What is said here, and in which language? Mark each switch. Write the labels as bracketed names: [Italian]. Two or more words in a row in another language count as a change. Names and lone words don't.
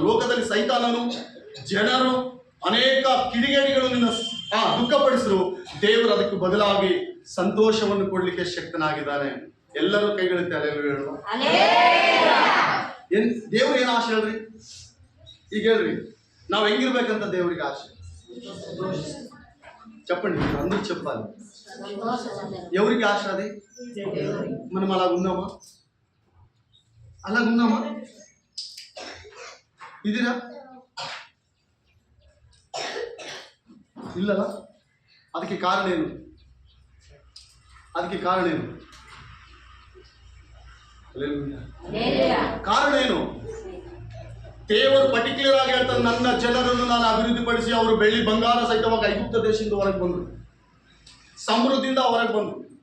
[Kannada] ಲೋಕದಲ್ಲಿ ಸೈತಾನನು, ಜನರು, ಅನೇಕ ಕಿಡಿಗೇಡಿಗಳು ನಿನ್ನ ದುಃಖಪಡಿಸಲು ದೇವರು ಅದಕ್ಕೆ ಬದಲಾಗಿ ಸಂತೋಷವನ್ನು ಕೊಡ್ಲಿಕ್ಕೆ ಶಕ್ತನಾಗಿದ್ದಾನೆ. ಎಲ್ಲರೂ ಕೈಗಳೆತ್ತಿ ಹಲ್ಲೆಲೂಯಾ ಹೇಳುವ. ಏನ್ ದೇವ್ರು ಏನು ಆಶೆ ಹೇಳ್ರಿ? ಈಗ ಹೇಳ್ರಿ, ನಾವು ಹೆಂಗಿರ್ಬೇಕಂತ ದೇವರಿಗೆ ಆಶೆ. [Telugu] చెప్పండి అందరూ చెప్పాలి. ఎవరికి ఆశ అది? మనం అలాగున్నామా? అలాగున్నామా? [Kannada] ఇదిరా ಇಲ್ಲಲ್ಲ. ಅದಕ್ಕೆ ಕಾರಣ ಏನು? ಕಾರಣ ಏನು? ದೇವರು ಪರ್ಟಿಕ್ಯುಲರ್ ಆಗಿ ಹೇಳ್ತಾರೆ, ನನ್ನ ಜನರನ್ನು ನಾನು ಅಭಿವೃದ್ಧಿಪಡಿಸಿ ಅವರು ಬೆಳ್ಳಿ ಬಂಗಾರ ಸಹಿತವಾಗಿ ಐಗುಪ್ತ ದೇಶದಿಂದ ಹೊರಗೆ ಬಂದರು, ಸಮೃದ್ಧಿಯಿಂದ ಹೊರಗೆ ಬಂದರು.